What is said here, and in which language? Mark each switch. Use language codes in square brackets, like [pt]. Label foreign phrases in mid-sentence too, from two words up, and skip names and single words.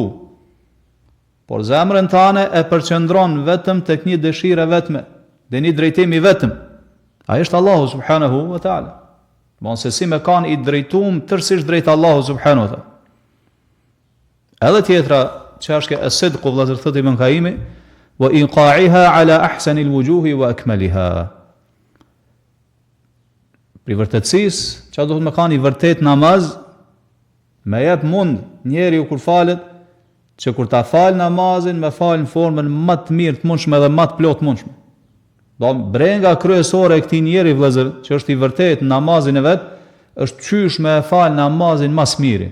[sq] Por zemrën tane e përqendron vetëm tek një dëshire vetme, dhe një drejtimi vetëm. Ai është Allahu [ar] سبحانه وتعالى. [sq] Mon se si me kanë i drejtum tërësisht drejt Allahu [ar] سبحانه وتعالى. [sq] Edhe tjetra çështja e sidqu vëllazër thotë Ibn Qayyimi, [ar] وإيقاعها على أحسن الوجوه وأكملها. [sq] Për vërtetësisë, çka do të më kanë i vërtet namaz, me jep mund njeriu kur falet, që kur ta fal namazin, me fal në formën më të mirë të mundshme dhe më të plotë mundshme. Do brenga kryesore e këtij njeri vëllazër, që është i vërtet në namazin e vet, është qysh me e fal namazin më së miri.